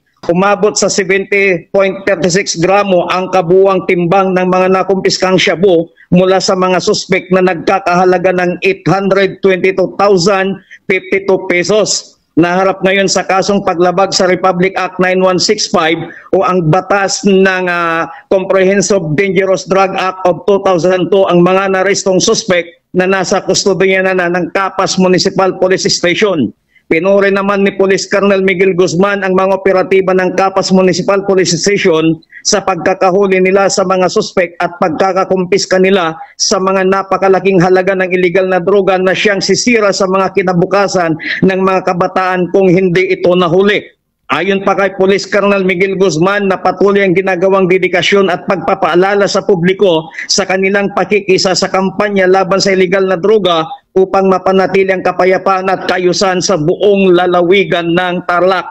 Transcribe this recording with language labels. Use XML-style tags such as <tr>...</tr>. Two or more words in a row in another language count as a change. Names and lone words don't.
<tl>Umabot sa 70.36 gramo ang kabuuang timbang ng mga nakumpiskang shabu mula sa mga suspek na nagkakahalaga ng 822,052 pesos. Naharap ngayon sa kasong paglabag sa Republic Act 9165 o ang batas ng Comprehensive Dangerous Drug Act of 2002 ang mga narestong suspect na nasa kustodiya na ng Capas Municipal Police Station. Pinuri naman ni Police Colonel Miguel Guzman ang mga operatiba ng Capas Municipal Police Station sa pagkakahuli nila sa mga suspek at pagkakakumpiska nila sa mga napakalaking halaga ng iligal na droga na siyang sisira sa mga kinabukasan ng mga kabataan kung hindi ito nahuli. Ayon pa kay Police Colonel Miguel Guzman na patuloy ang ginagawang dedikasyon at pagpapaalala sa publiko sa kanilang pakikisa sa kampanya laban sa iligal na droga upang mapanatili ang kapayapaan at kaayusan sa buong lalawigan ng Tarlac.</tl>